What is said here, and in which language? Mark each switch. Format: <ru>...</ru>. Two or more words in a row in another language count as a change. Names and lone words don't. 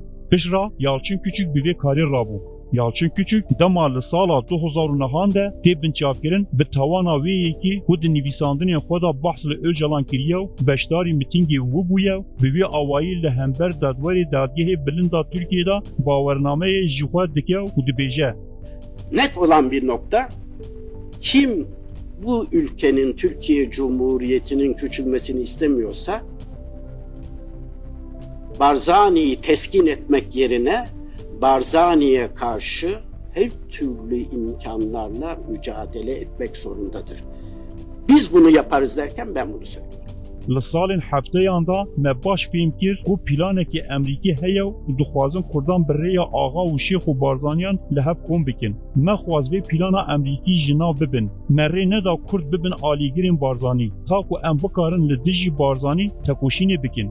<ku>Pişra Yalçın Küçük bi vê karî rabû. Yalçın Küçük dema li sala 2009 de tê binçavkirin bi tawana wê yekî ku di nivîsandinên xwe da behs li Öcalan kiriye û beşdarî mîtingê wî bûye bi vê awayî li hember dadwerê dadgehê bilind a Tirkiyê da bawernameyê ji xwe dike û dibêje.</ku> <tr>Net olan bir nokta, kim bu ülkenin, Türkiye Cumhuriyeti'nin küçülmesini istemiyorsa Barzani'yi teskin etmek yerine Barzani'ye karşı her türlü imkanlarla mücadele etmek zorundadır. Biz bunu yaparız derken ben bunu söylüyorum.</tr> <ku>Li salên hefteyan da me baş fêm kir ku planekî Emerîkî heye û dixwazin Kurdan bi rêya Axa û Şêx û Barzaniyan li hev kom bikin. Me xwaz vê plana Emerîkî ji nav bibin. Me rê neda Kurd bibin alîgirên Barzanî. Ta ku em bikarin li dijî Barzanî tekoşînê bikin.</ku>